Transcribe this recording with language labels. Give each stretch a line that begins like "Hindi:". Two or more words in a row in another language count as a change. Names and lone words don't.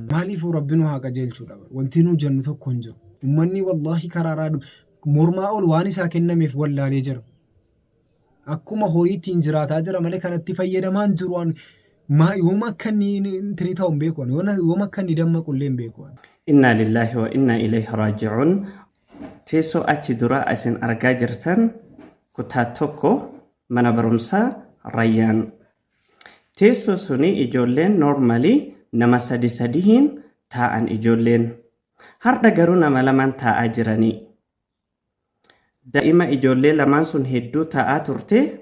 Oromo: Maaliifuu rabbiin haa qajeelchuudha. Wanti nu jennu tokko hin jiru. Uummanni wallahi karaaraa mormaa ol waan isaa kennameef wallaalee jira. Akkuma horiitiin jiraataa jira malee kanatti fayyadamaan jiru. Yooma akka inni ta'u hin beeku. Yooma akka inni dammaqu illee hin beeku.
Arabic: إنا لله وإنا إليه راجعون.
Oromo: Teessoo achi dura isin argaa jirtan kutaa tokko mana barumsaa Rayyaan. Teessoo suni ijoolleen normally nama 3 taa'an ijoolleen. Har'a garuu nama 2 taa'aa jiranii. Daa'ima ijoollee lamaan sun hedduu taa'aa turte.